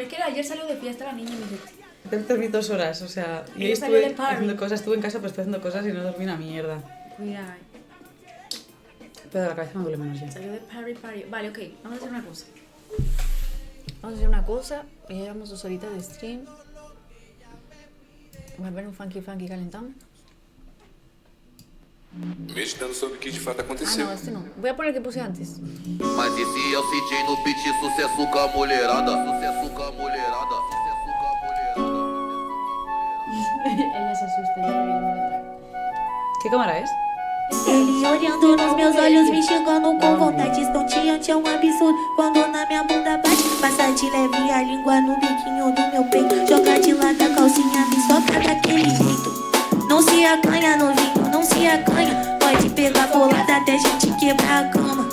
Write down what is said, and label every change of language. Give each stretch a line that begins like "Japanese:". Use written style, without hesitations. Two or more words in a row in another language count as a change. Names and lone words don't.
Spanish: Que ayer salió de fiesta la niña, mi gente. Tengo que dormir 2 horas, o sea, y hoy Ella salió de estuve party. haciendo cosas, estuve en casa, pero estoy haciendo cosas y no dormí una mierda. Cuidado. Pero la cabeza me duele menos ya. Salió de party. Vale, ok. Vamos a hacer una cosa. Ya llevamos 2 horitas de stream.
Portuguese: Vai ver um funky calentão? Meditando sobre o que de fato Ah, aconteceu. não, este não.
Spanish: Voy a poner el que puse antes.
Portuguese: Mas esse é o CJ no beat, sucesso com a mulherada. Sucesso com a mulherada. Sucesso com a mulherada.
Spanish: Ella se asusta, ya lo ¿Qué cámara es?
Portuguese: Ele olhando nos meus olhos, me xingando com vontade. Estonteante é um absurdo quando na minha bunda bate. Passa de leve a língua no biquinho do meu peito. Joga de lado a calcinha, me soca daquele jeito. Não se acanha, novinho, não se acanha. Pode pegar bolada até gente quebrar a cama.